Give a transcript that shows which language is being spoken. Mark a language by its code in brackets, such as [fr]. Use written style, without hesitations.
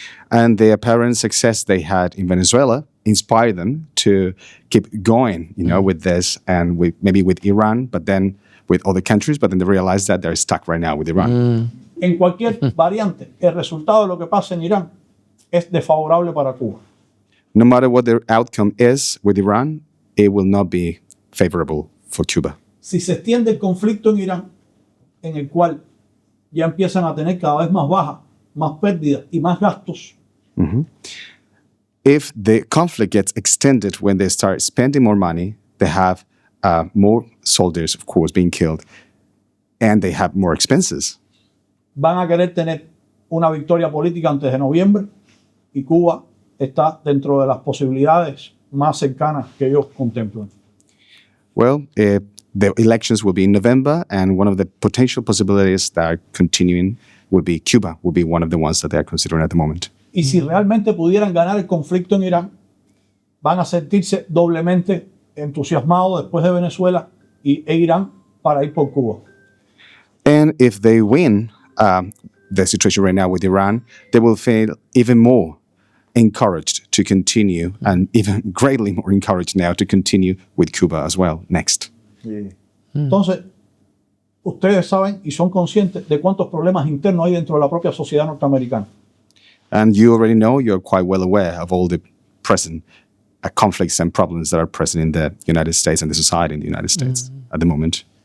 [en] And the apparent success they had in Venezuela inspired them to keep going, with this and maybe with Iran, but then with other countries, but then they realized that they're stuck right now with Iran. [es] En cualquier variante, el resultado de lo que pasa en Irán es desfavorable para Cuba. [en] No matter what the outcome is with Iran, it will not be favorable for Cuba. [es] Si se extiende el conflicto en Irán, en el cual ya empiezan a tener cada vez más bajas, más pérdidas y más gastos, [en] If the conflict gets extended when they start spending more money, they have more soldiers, of course, being killed, and they have more expenses. [es] van a querer tener una victoria política antes de noviembre y Cuba está dentro de las posibilidades más cercanas que ellos contemplan. [en] Well, the elections will be in November, and one of the potential possibilities that are continuing would be Cuba, would be one of the ones that they are considering at the moment. [es] Y si realmente pudieran ganar el conflicto en Irán, van a sentirse doblemente entusiasmados después de Venezuela e Irán para ir por Cuba. [en] And if they win the situation right now with Iran, they will feel even more encouraged to continue, and even greatly more encouraged now to continue with Cuba as well next. [es] Entonces, ustedes saben y son conscientes de cuántos problemas internos hay dentro de la propia sociedad norteamericana. [en] And you already know, you're quite well aware of all the present conflicts and problems that are present in the United States and the society in the United States at the moment.